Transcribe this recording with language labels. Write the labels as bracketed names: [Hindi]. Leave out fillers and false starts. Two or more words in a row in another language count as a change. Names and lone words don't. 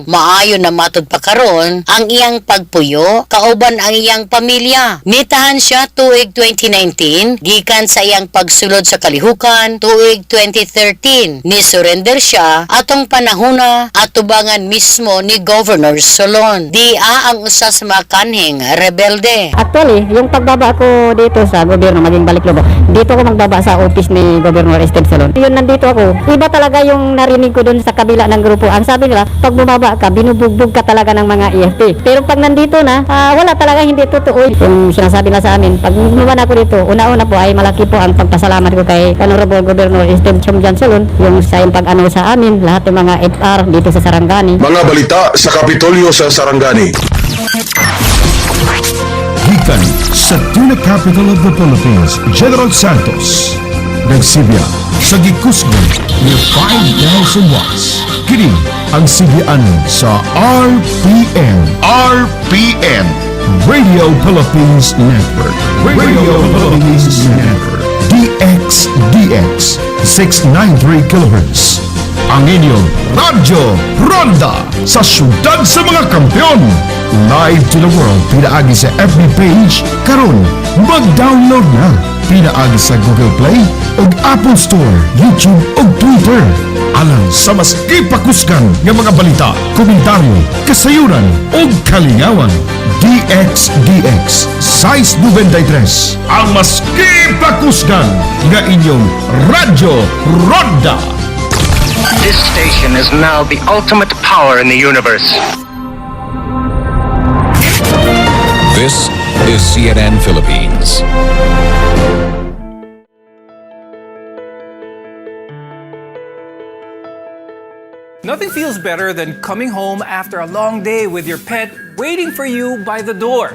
[Cebuano] Maayo na matud pa karon ang iyang pagpuyo kauban ang iyang pamilya. Nitahan siya tuig 2019 gikan sa iyang pagsulod sa kalihukan tuig 2013. Ni surrender siya atong panahona at tubangan mismo ni Governor Solon. Dia ang usa sa mga kanhing rebelde. [Filipino] Actually, yung pagbaba ko dito sa gobyerno, maging balik lobo, dito ko magbaba sa office ni Governor Steve Solon. Yun, nandito ako. Iba talaga yung narinig ko dun sa kabila ng grupo. Ang sabi nila, pag bumaba ka, binubugbog ka talaga ng mga EFP. Pero pag nandito na, wala talaga, hindi totoo. Yung sinasabi na sa amin, pag bumaba na ako dito, dito, una-una po ay malaki po ang pagpasalamat ko kay Honorable Governor Steve Chumjan Salon, yung sa yung pag-ano sa amin, lahat ng mga FR dito sa Sarangani. [Cebuano] Mga balita sa Kapitolyo sa Sarangani. Gikan sa Tuna Capital of the Philippines, General Santos. Nagsilya sa gikusgan ni 5,000 watts. Kini ang sibyaan sa RPN. RPN. Radio Philippines Network. Radio Philippines Network. DXDX 693 kHz. Ang inyong Radyo Ronda sa syudad sa mga kampiyon. [English] Live to the world, [Cebuano] pinaagi sa FB page. Karon, mag-download na. Pinaagi sa Google Play o Apple Store, YouTube o Twitter. Alang sa mas ipakuskan ng mga balita, komentaryo, kasayuran o kalingawan. DXDX Size 93, ang mas ipakuskan ng inyong Radyo Ronda. [English] This station is now the ultimate power in the universe. This is CNN Philippines. Nothing feels better than coming home after a long day with your pet waiting for you by the door.